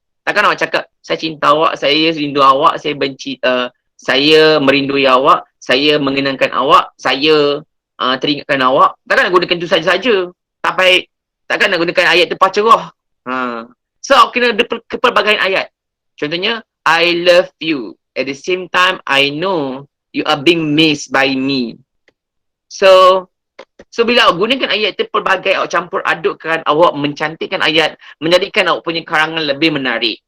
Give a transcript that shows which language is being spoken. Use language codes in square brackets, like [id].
[ms] Takkan awak cakap, saya cinta awak, saya rindu awak, saya benci, saya merindui awak, saya mengenangkan awak, saya teringatkan awak. Takkan nak gunakan itu saja-saja. Takkan nak gunakan ayat tu pacarah. So, awak kena ada kepelbagaian ayat. [en] Contohnya, I love you. At the same time, I know you are being missed by me. [ms] So bila awak gunakan ayat itu pelbagai, awak campur adukkan, awak mencantikkan ayat, menjadikan awak punya karangan lebih menarik.